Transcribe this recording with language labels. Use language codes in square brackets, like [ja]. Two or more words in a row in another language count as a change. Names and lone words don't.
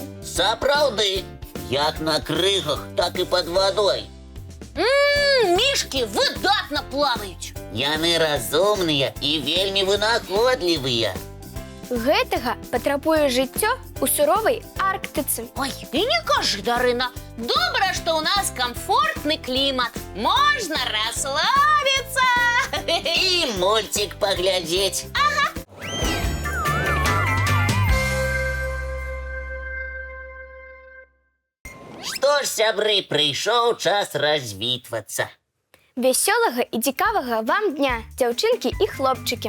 [be] Сапраўды, як на крыгах, так і пад вадой. [uk] мишки выдатно плавають. [be] Яны разумныя і вельмі вынаходлівыя. Гэтага патрабуе жыццё у суровай Арктыцы. [uk] Ой, і не кажи, Дарина. Добре, що у нас комфортний клімат. Можна розслабитися. [be] І мультик паглядзець. Што ж, сябры, прыйшоў час развітвацца. Вясёлага і цікавага вам дня, дзяўчынкі і хлопчыкі.